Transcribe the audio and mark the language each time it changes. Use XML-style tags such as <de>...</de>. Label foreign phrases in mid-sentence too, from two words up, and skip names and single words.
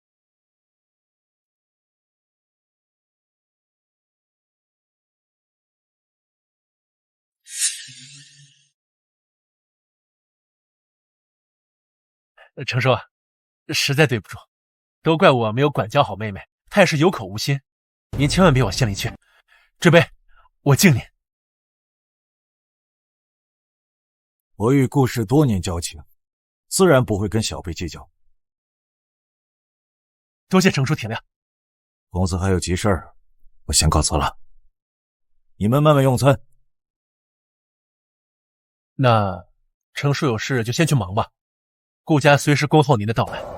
<zh>程叔，實在對不住，都怪我沒有管教好妹妹，她也是有口無心，您千萬別往心裡去。這杯我敬您。我與顧氏多年交情，自然不會跟小輩計較。多謝程叔體諒。公子還有急事兒，我先告辭了。你們慢慢用餐。那程叔有事就先去忙吧，顧家隨時恭候您的到來。</zh>